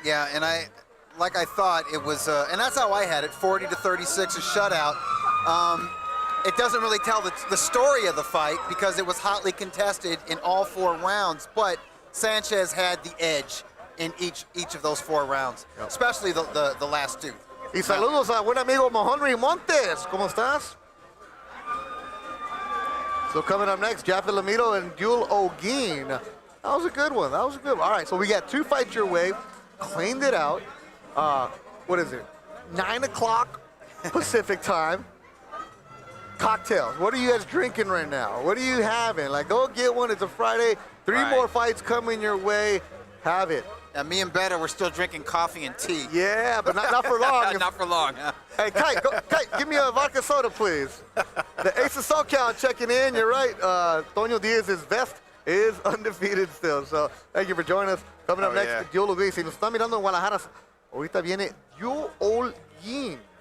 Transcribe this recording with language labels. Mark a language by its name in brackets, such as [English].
[English] Yeah, and I thought it was, and that's how I had it, 40-36, a shutout. It doesn't really tell the story of the fight because it was hotly contested in all 4 rounds, but Sanchez had the edge in each of those 4 rounds, especially the last 2. [Spanish] Y saludos a buen amigo Henry Montes. ¿Cómo estás? [English] So coming up next, Jaffe Lamito and Duel Oguin. That was a good one. All right, so we got 2 fights your way. Cleaned it out. What is it? 9 o'clock Pacific time. Cocktails. What are you guys drinking right now? What are you having? Like, go get one. It's a Friday. 3 more fights coming your way. Have it. And me and Beto, we're still drinking coffee and tea. Yeah, but not for long. Not for long. Hey, Kite, give me a vodka soda, please. The Ace of SoCal checking in. You're right. Toño Diaz's vest is undefeated still. So thank you for joining us. Coming up next, Duel Oguin. [Spanish] Si nos están mirando en Guadalajara, ahorita viene Duel Oguin.